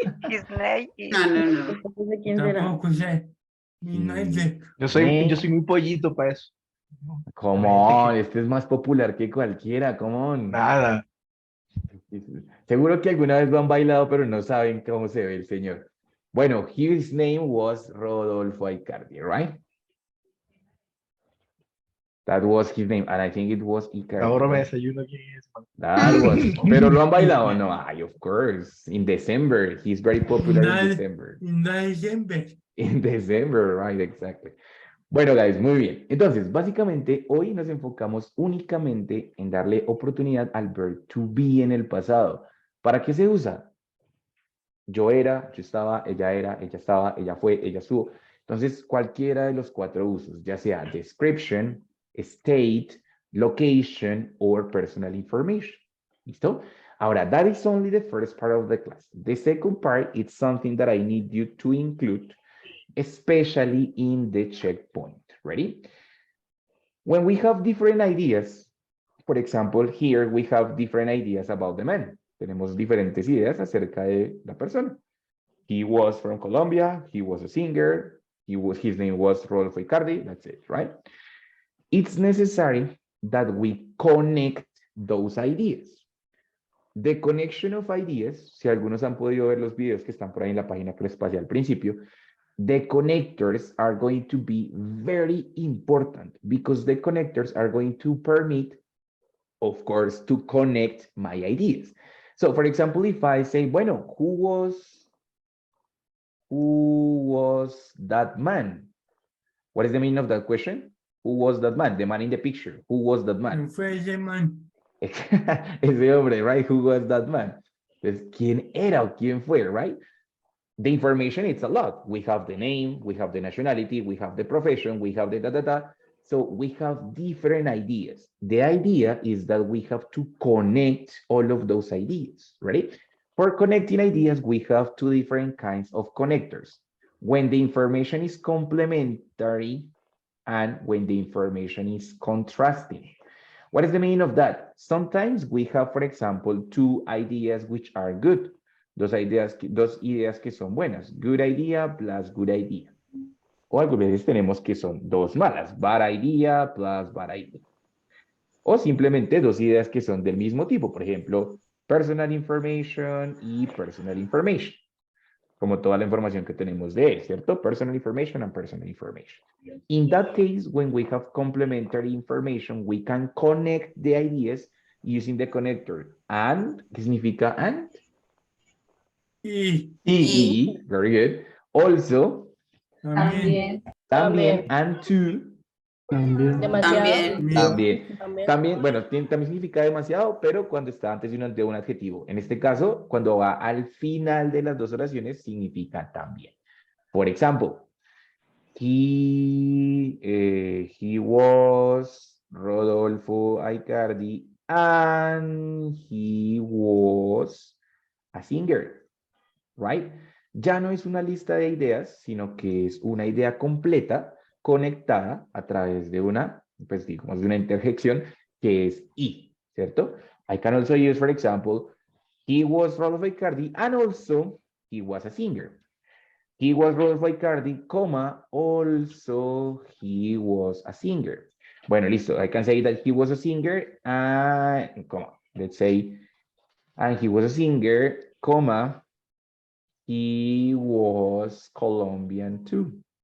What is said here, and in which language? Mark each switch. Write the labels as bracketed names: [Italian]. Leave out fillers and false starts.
[English] His name is [Spanish] No, no, no. No sé quién será. tampoco sé. Y no es de Yo soy muy pollito para eso. [English] Come [Spanish] La gente [English] on, [Spanish] que- este es más popular que cualquiera, [English] come on. [Spanish] Nada. Seguro que alguna vez lo han bailado, pero no saben cómo se ve el señor. [English] Bueno, his name was Rodolfo Icardi, right? That was his name, and I think it was Icardi. [Spanish] Ahora me [English] right? [Spanish] desayuno quién es. Man. [English] That was, [Spanish] pero lo han bailado, no, ay, [English] of course, in December, he's very popular in December. [Spanish] en diciembre. [English] In December, right, exactly. [Spanish] Bueno, guys, muy bien. Entonces, básicamente, hoy nos enfocamos únicamente en darle oportunidad al verb to be en el pasado. ¿Para qué se usa? Yo era, yo estaba, ella era, ella estaba, ella fue, ella estuvo. Entonces, cualquiera de los cuatro usos, ya sea [English] description, state, location, or personal information. [Spanish] ¿Listo? [English] Ahora, that is only the first part of the class. The second part is something that I need you to include, especially in the checkpoint. Ready? When we have different ideas, for example, here we have different ideas about the man. [Spanish] Tenemos diferentes ideas acerca de la persona. [English] He was from Colombia, he was a singer, his name was Rodolfo Icardi, that's it, right? It's necessary that we connect those ideas. The connection of ideas, [Spanish] si algunos han podido ver los videos que están por ahí en la página que les pasé al principio, [English] the connectors are going to be very important because the connectors are going to permit, of course, to connect my ideas. So, for example, if I say, bueno, who was that man? What is the meaning of that question? Who was that man? The man in the picture. Who was that man? [Spanish] Fue ese man. Ese hombre, right? Who was that man? Entonces, ¿quién era o quién fue, right? [English] The information, it's a lot. We have the name, we have the nationality, we have the profession, we have the da-da-da. So we have different ideas. The idea is that we have to connect all of those ideas, right? For connecting ideas, we have two different kinds of connectors. When the information is complementary and when the information is contrasting. What is the meaning of that? Sometimes we have, for example, two ideas which are good. [Spanish] Dos ideas que son buenas. [English] Good idea plus good idea. [Spanish] O algunas veces tenemos que son dos malas. [English] Bad idea plus bad idea. [Spanish] O simplemente dos ideas que son del mismo tipo. Por ejemplo, personal information y personal information. como toda la información que tenemos de él, ¿cierto? [English] Personal information and personal information. In that case, when we have complementary information, we can connect the ideas using the connector and, [Spanish] ¿qué significa and? Y [English] Y, very good. Also, [Spanish] también. también, [English] and to, [Spanish] También. Demasiado. también. También. También, bueno, también significa demasiado, pero cuando está antes de un adjetivo. En este caso, cuando va al final de las dos oraciones, significa también. [English] For example, he was Rodolfo Aicardi and he was a singer, right? [Spanish] Ya no es una lista de ideas, sino que es una idea completa conectada a través de una, pues digamos, de una interjección que es y, ¿cierto? [English] I can also use, for example, he was Rodolfo Aicardi and also he was a singer. He was Rodolfo Aicardi, comma, also he was a singer. [Spanish] Bueno, listo. [English] I can say that he was a singer, comma, let's say, and he was a singer, comma, he was Colombian too.